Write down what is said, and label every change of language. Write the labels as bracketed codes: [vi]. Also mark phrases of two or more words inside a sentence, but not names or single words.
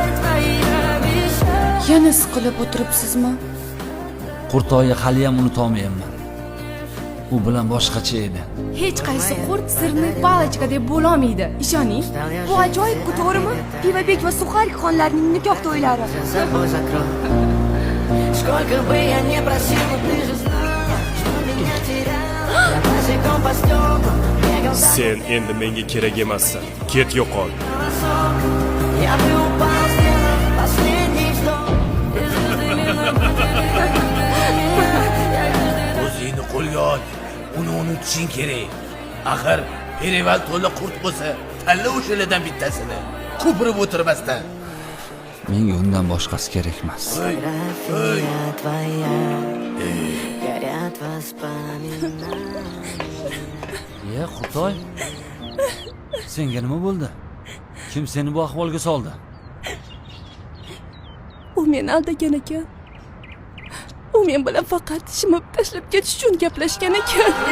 [uz] Yana siqilib o'tiribsizmi? Qurtoyni hali ham unuta olmayman. U bilan boshqacha edi. Hech qaysi qurt sirni palachka deb bo'la olmaydi. Ishoning. Bu ajoyib-ku, to'g'rimi? Pivabek va Suxarik xonlarning nikoh to'ylari. [ru] Сколько бы я не просил, ты же знала, что меня теряла. Я босиком по стеклам бегал за [uz] Sen endi menga kerak emassan. Ket yo'qol. [ru] голосок. Я бы упал, сделав последний вздох. И звезды мимо [uz] O'zingni qo'lga ol. Uni unutishing kerak. Axir Perival to'la qurt bo'lsa, tanla o'shalardan bittasini. Ko'pirib o'tirmasdan. Menga undan boshqasi kerak emas. [ru] фотография твоя. Горят воспоминания. Ye, [uz] Qurtoy. Senga nima bo'ldi? Kim seni bu ahvolga soldi? U meni aldagan ekan. U men bilan faqat shimib tashlab ketish uchun gaplashgan ekan.